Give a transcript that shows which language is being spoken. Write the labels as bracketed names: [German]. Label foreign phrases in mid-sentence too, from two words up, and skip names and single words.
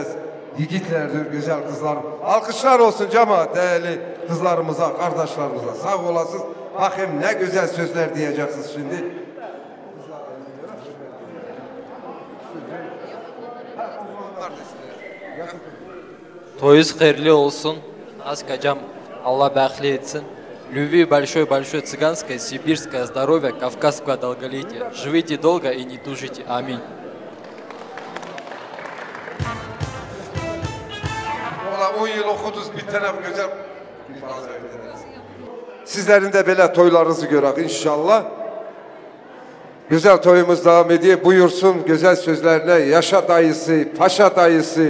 [Turkish] Yiğitlerdir, güzel kızlar. Alkışlar olsun cemaat, değerli kızlarımıza, kardeşlerimize. Sağ olasınız. Bakayım ne güzel sözler diyeceksiniz şimdi. Toyuz hayırlı olsun. Аскажам, Allah bəxtli etsin. [Russian] Любви большой-большой цыганское, сибирское здоровья, кавказского долголетия. Живите долго и не тужите. Аминь. [Turkish] Valla 10 yıl okudunuz bir tane güzel. Sizlerin de böyle toylarınızı görək inşallah. Güzel toyumuz devam ediyor. Buyursun güzel sözlerine yaşa dayısı, paşa dayısı.